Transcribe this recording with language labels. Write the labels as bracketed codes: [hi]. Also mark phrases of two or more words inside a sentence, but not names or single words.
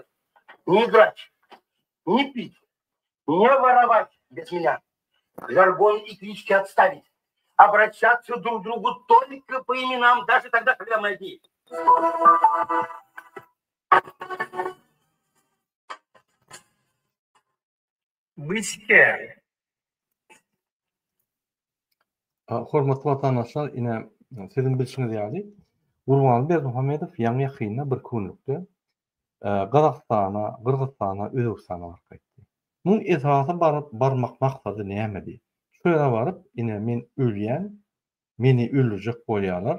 [ru] Не играть, не пить, не воровать без меня. Жаргон и клички отставить. Обращаться друг к другу только по именам, даже тогда, когда мы одни. Быть кем? [tk] Hormatly vatandaşlar, ine sizin bilşiňiz ýaly, Gurban Berdimuhammedow ýa-ni ýakyna bir kunlukda Gazakstana, Kyrgyzstana, Özbekistana barıp gitdi. Muň esasy barmak maksady näme? Şöyle barıp, ine men ölýän, meni öldürjek bolýarlar.